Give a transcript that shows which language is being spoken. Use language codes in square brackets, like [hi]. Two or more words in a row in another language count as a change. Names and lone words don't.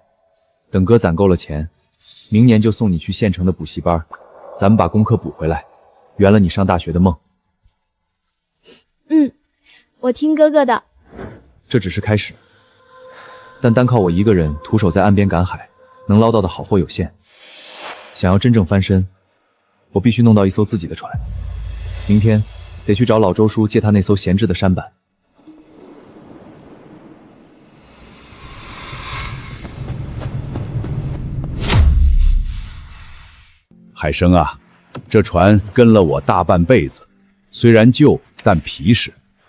[zh] 等哥攢夠了錢，明年就送你去縣城的補習班，咱們把功課補回來，圓了你上大學的夢。我聽哥哥的。這只是開始，但單靠我一個人徒手在岸邊趕海，能撈到的好貨有限。想要真正翻身，我必須弄到一艘自己的船。明天得去找老周叔借他那艘閒置的舢板。海生啊，这船跟了我大半輩子，雖然舊，但皮實。